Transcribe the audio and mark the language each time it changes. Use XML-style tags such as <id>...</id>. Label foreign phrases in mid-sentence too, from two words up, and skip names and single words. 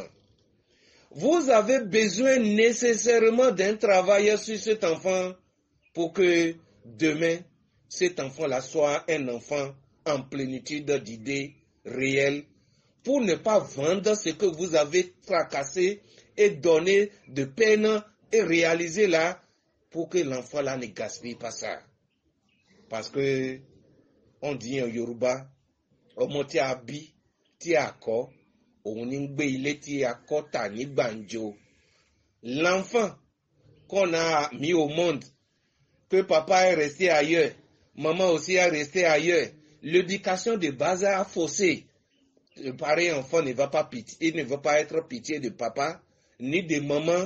<fr>Vous avez besoin nécessairement d'un travail sur cet enfant pour que demain, cet enfant-là soit un enfant en plénitude d'idées réelles, pour ne pas vendre ce que vous avez tracassé et donné de peine et réaliser là, pour que l'enfant-là ne gaspille pas ça. Parce que, on dit en Yoruba,</fr> <yo>ọmọ tí a bí tí a kọ́ òun ní gbé ilé tí a kọ́ tà ní gbàǹjo.</yo> <fr>L'enfant qu'on a mis au monde, que papa est resté ailleurs, maman aussi est restée ailleurs, l'éducation de base a faussé. Le pareil enfant ne va pas pitié, il ne va pas être pitié de papa ni de maman.</fr>